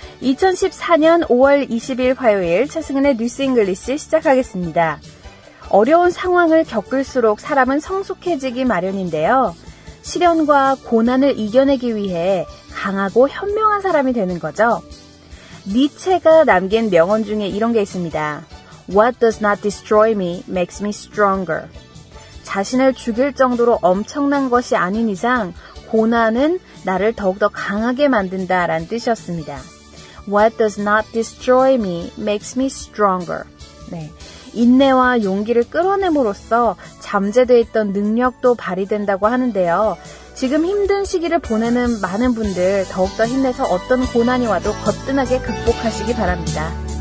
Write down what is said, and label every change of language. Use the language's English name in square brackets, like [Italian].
[Korean] 2014년 5월 20일 화요일 차승은의 뉴스 잉글리시 시작하겠습니다. 어려운 상황을 겪을수록 사람은 성숙해지기 마련인데요. 시련과 고난을 이겨내기 위해 강하고 현명한 사람이 되는 거죠. 니체가 남긴 명언 중에 이런 게 있습니다. [English] What does not destroy me makes me stronger. [Korean] 자신을 죽일 정도로 엄청난 것이 아닌 이상 고난은 나를 더욱더 강하게 만든다라는 뜻이었습니다. [English] What does not destroy me makes me stronger. [Korean] 네, 인내와 용기를 끌어냄으로써 잠재되어 있던 능력도 발휘된다고 하는데요. 지금 힘든 시기를 보내는 많은 분들 더욱더 힘내서 어떤 고난이 와도 거뜬하게 극복하시기 바랍니다.